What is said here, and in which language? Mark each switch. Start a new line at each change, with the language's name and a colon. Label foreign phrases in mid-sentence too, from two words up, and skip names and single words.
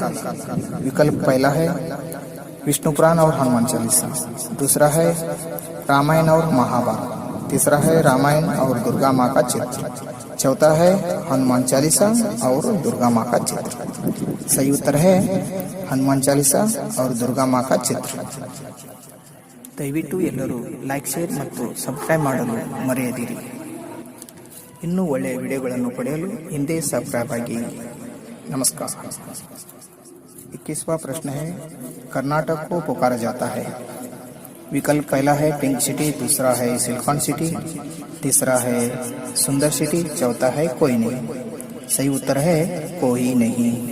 Hindi: विकल्प पहला है विष्णु पुराण और हनुमान चालीसा, दूसरा है रामायण और महाभारत, तीसरा है रामायण और दुर्गा माँ का चित्र, चौथा है हनुमान चालीसा और दुर्गा माँ का चित्र। सही उत्तर है हनुमान चालीसा और दुर्गा माँ का चित्र।
Kannada: ದಯವಿಟ್ಟು ಎಲ್ಲರೂ ಲೈಕ್, ಶೇರ್ ಮತ್ತು ಸಬ್ಸ್ಕ್ರೈಬ್ ಮಾಡಲು ಮರೆಯದಿರಿ. ಇನ್ನೂ ಒಳ್ಳೆಯ ವಿಡಿಯೋಗಳನ್ನು ಪಡೆಯಲು ಹಿಂದೆ ಸಬ್ಸ್ಕ್ರೈಬ್ ಆಗಿ.
Hindi: नमस्कार। 21वां प्रश्न है कर्नाटक को पुकारा जाता है। विकल्प पहला है पिंक सिटी, दूसरा है सिलिकॉन सिटी, तीसरा है सुंदर सिटी, चौथा है कोई नहीं। सही उत्तर है कोई नहीं।